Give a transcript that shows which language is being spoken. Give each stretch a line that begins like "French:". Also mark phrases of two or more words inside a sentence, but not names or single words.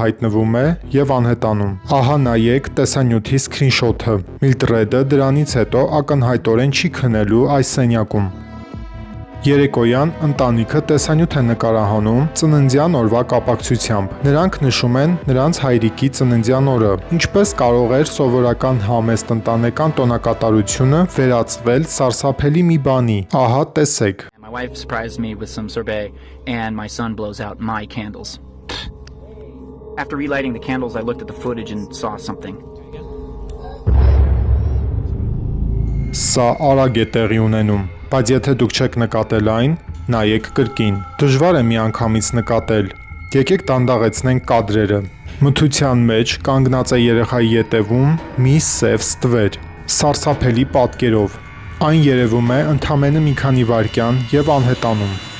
Armenian: հայտնվում է եւ անհետանում։ Ահա նայեք տեսանյութի սքրինշոթը։ Միլդրեդը դրանից հետո ակնհայտորեն չի քնելու այս սենյակում։ Երեկոյան ընտանիքը տեսանյութ է նկարահանում ծննդյան օրվա կապակցությամբ։ Նրանք նշում են նրանց հայրիկի ծննդյան օրը, ինչպես կարող էր սովորական համեստ ընտանեկան տոնակատարությունը վերածվել սարսափելի մի բանի։ Ահա տեսեք։
English: My wife surprised me with some sorbet and my son blows out my candles. After relighting the candles, I looked at the footage and saw something.
Armenian: Սա արագ է տեղի ունենում, բայց եթե դուք չեք նկատել այն, նայեք կրկին։ Դժվար է միանգամից նկատել։ Եկեք դանդաղեցնենք կադրերը։ Մթության մեջ կանգնած է երեխայի ետևում մի սև ստվեր, սարսափելի պատկերով։ Այն երևում է ընդամենը մի քանի վայրկյան եւ անհետանում։